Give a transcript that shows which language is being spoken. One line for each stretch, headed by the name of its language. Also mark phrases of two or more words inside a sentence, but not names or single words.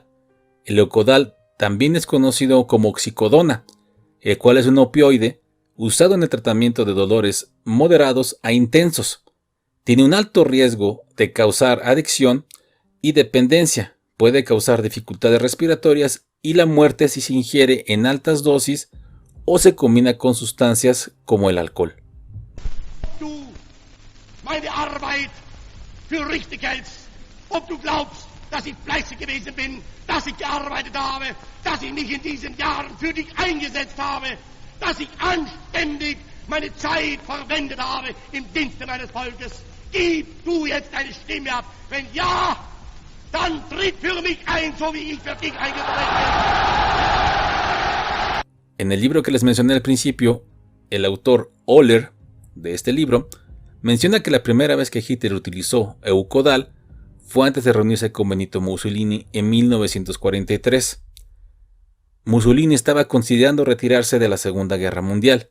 Spanish: El Eukodal también es conocido como oxicodona, el cual es un opioide usado en el tratamiento de dolores moderados a intensos. Tiene un alto riesgo de causar adicción y dependencia, puede causar dificultades respiratorias y la muerte si se ingiere en altas dosis o se combina con sustancias como el alcohol.
German: Für richtig hältst, ob du glaubst, dass ich fleißig gewesen bin, dass ich gearbeitet habe, dass ich mich in diesen Jahren für dich eingesetzt habe, dass ich anständig meine Zeit verwendet habe im Dienste meines Volkes. Gib du jetzt deine Stimme ab. Wenn ja, dann tritt für mich ein, so wie ich für dich eingetreten bin.
Spanish: En el libro que les mencioné al principio, el autor Oller de este libro menciona que la primera vez que Hitler utilizó Eukodal fue antes de reunirse con Benito Mussolini en 1943. Mussolini estaba considerando retirarse de la Segunda Guerra Mundial.